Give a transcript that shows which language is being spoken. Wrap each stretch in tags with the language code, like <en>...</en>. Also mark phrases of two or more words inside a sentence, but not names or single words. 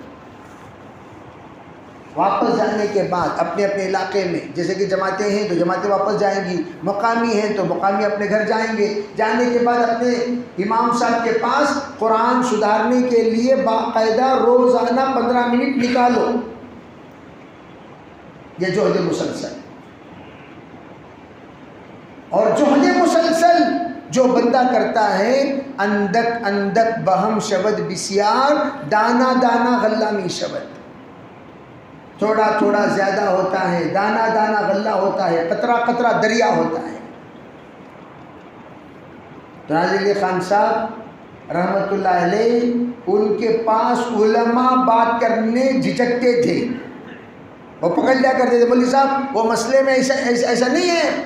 <ur>واپس جانے کے بعد اپنے اپنے علاقے میں، جیسے کہ جماعتیں ہیں تو جماعتیں واپس جائیں گی، مقامی ہیں تو مقامی اپنے گھر جائیں گے، جانے کے بعد اپنے امام صاحب کے پاس قرآن سدھارنے کے لیے باقاعدہ روزانہ 15 منٹ نکالو، یہ جہد مسلسل۔ اور جہد مسلسل جو بندہ کرتا ہے،</ur> <fa>اندک اندک بہم شود بسیار، دانا دانا غلہ می شود،</fa> <ur>تھوڑا تھوڑا زیادہ ہوتا ہے، دانا دانا غلہ ہوتا ہے، قطرہ قطرہ دریا ہوتا ہے۔ تو ناظرین علی خان صاحب رحمت اللہ علیہ، ان کے پاس علماء بات کرنے جھجکتے تھے، وہ پکڑ لیا کرتے تھے، مولوی صاحب وہ مسئلے میں ایسا نہیں ہے،</ur>